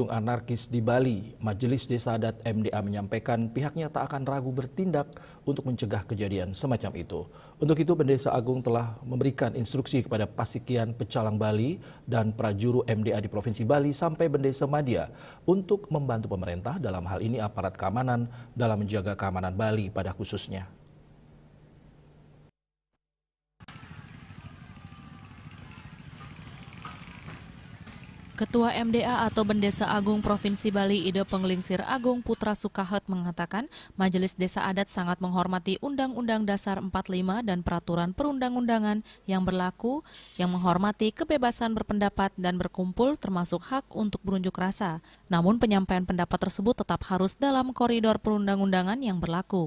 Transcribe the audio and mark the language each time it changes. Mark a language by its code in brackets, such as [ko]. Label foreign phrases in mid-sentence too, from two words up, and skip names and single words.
[id] anarkis di Bali, Majelis Desa Adat MDA menyampaikan pihaknya tak akan ragu bertindak untuk mencegah kejadian semacam itu. Untuk itu, Pendeta Agung telah memberikan instruksi kepada Pasikian Pecalang Bali dan Prajuru MDA di Provinsi Bali sampai Bendesa Madya untuk membantu pemerintah dalam hal ini aparat keamanan dalam menjaga keamanan Bali pada khususnya. Ketua MDA atau Bendesa Agung Provinsi Bali Ide Penglingsir Agung Putra Sukahet mengatakan Majelis Desa Adat sangat menghormati Undang-Undang Dasar 45 dan peraturan perundang-undangan yang berlaku yang menghormati kebebasan berpendapat dan berkumpul termasuk hak untuk berunjuk rasa. Namun penyampaian pendapat tersebut tetap harus dalam koridor perundang-undangan yang berlaku.